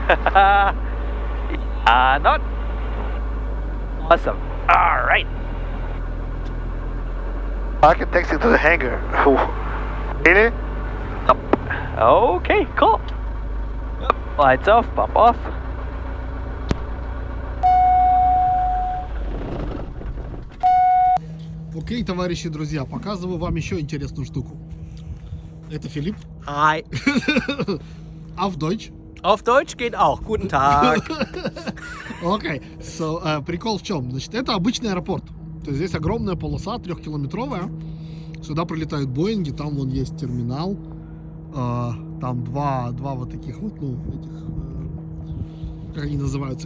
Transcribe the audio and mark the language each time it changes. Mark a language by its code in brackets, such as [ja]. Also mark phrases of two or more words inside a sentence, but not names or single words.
[en] Not awesome. All right. I can text it to the hangar. Really? Okay, cool. Lights off, pump off. [ru] Окей, товарищи, друзья, показываю вам еще интересную штуку. Это Филипп. Hi. [de] Auf Deutsch. Auf Deutsch geht auch. Guten Tag. [ru] Окей, прикол в чем? Значит, это обычный аэропорт. То есть здесь огромная полоса, 3-километровая. Сюда прилетают Боинги, там вон есть терминал. Там два вот таких вот, как они называются?